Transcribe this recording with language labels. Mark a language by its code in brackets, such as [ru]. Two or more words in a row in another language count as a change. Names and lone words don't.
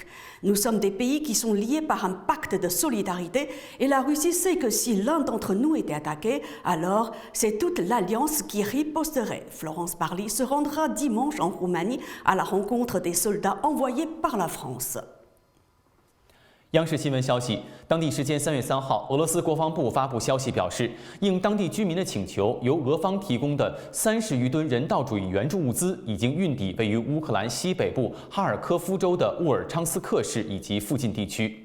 [fr] Nous sommes des pays qui sont liés par un pacte de solidarité et la Russie sait que si l'un d'entre nous était attaqué, alors c'est toute l'Alliance qui riposterait. Florence Parly se rendra dimanche en Roumanie à la rencontre des soldats envoyés par la France. [zh] 央视新闻消息，当地时间3月3号，俄罗斯国防部发布消息表示，应当地居民的请求，由俄方提供的30余吨人道主义援助物资已经运抵位于乌克兰西北部哈尔科夫州的沃尔昌斯克市以及附近地区。